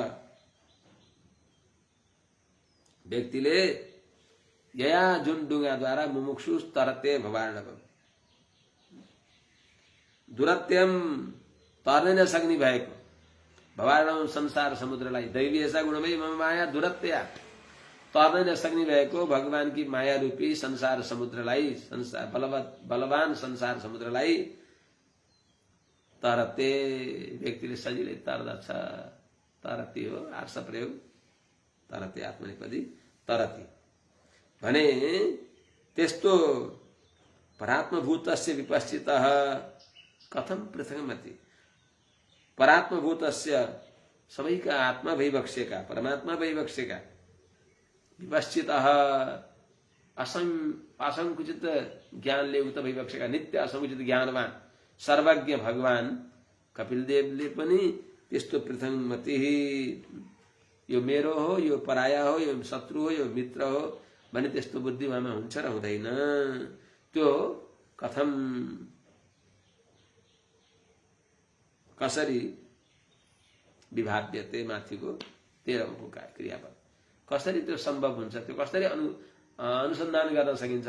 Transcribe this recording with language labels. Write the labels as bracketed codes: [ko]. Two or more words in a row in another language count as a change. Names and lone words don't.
[ne] व्यक्तिले यया जुन ढुङ्गाद्वारा [sa] मुमुक्षु तरते भवार्णव दुरत्यम [ne] तर्नै नसक्ने भएको भवार्णव संसार समुद्रलाई [sa] दैवीयसा गुणमयी मम माया दुरत्या [ne] तर्नै नसक्ने भएको [hi] भगवान की माया [ne] रूपी संसार समुद्रलाई, संसार बलवान संसार समुद्रलाई तरते व्यक्तिले सजिलै तर्दछ। तरती हो आर्ष प्रयोग, तरते आत्मनेपदी तरती भने त्यस्तो [sa] परात्मभूतस्य विपश्चितः कथम पृथकमति, [ne] परात्मभूतस्य सबैका आत्मा भइबक्सेका परमात्मा भइबक्सेका विपश्चितः असंकुचित ज्ञानले उक्त भइबक्सेका नित्य असंकुचित ज्ञानवान सर्वज्ञ भगवान कपिलदेवले पनि त्यस्तो पृथकमति, यो मेरो हो, यो पराया हो, यो शत्रु हो, यो मित्र हो भने त्यस्तो बुद्धि उहाँमा हुन्छ र हुँदैन। त्यो कथम कसरी विभाव्यते माथिको 13औं क्रियापद कसरी त्यो सम्भव हुन्छ, त्यो कसरी अनुसन्धान गर्न सकिन्छ।